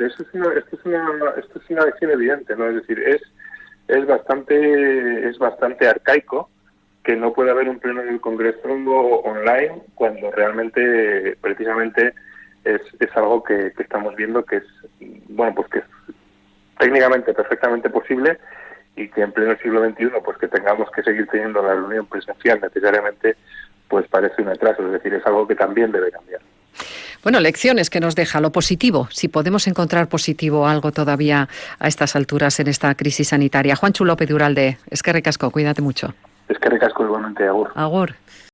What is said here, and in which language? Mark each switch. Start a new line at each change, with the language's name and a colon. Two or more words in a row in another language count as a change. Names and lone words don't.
Spanish: Esto es una lección evidente, ¿no? Es decir, es bastante arcaico que no pueda haber un pleno del Congreso online, cuando realmente, precisamente, es algo que estamos viendo que es, bueno, pues que es técnicamente perfectamente posible, y que en pleno siglo XXI, pues que tengamos que seguir teniendo la reunión presencial necesariamente, pues parece un atraso. Es decir, es algo que también debe cambiar. Bueno, lecciones que nos deja lo positivo, si podemos encontrar positivo algo todavía a estas alturas en esta crisis sanitaria.
Basque: Juancho López de Uralde, eskerrik asko,
Spanish: cuídate mucho.
Basque: Eskerrik asko igualmente, agur. Agur.